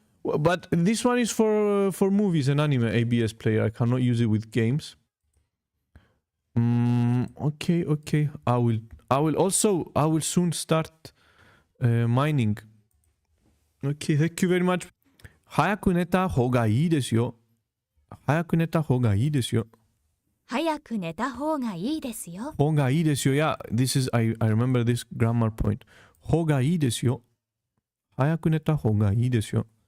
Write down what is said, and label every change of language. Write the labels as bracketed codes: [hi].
[en] But this one is for movies and anime. ABS player. I cannot use it with games. Okay. I will soon start mining. Okay, thank you very much. [ja] 早く寝た方がいいですよ。早く寝た方がいいですよ。早く寝た方がいいですよ。方がいいですよ。 [en] Yeah, this is I remember this grammar point. [ja] 方がいいですよ。早く寝た方がいいですよ。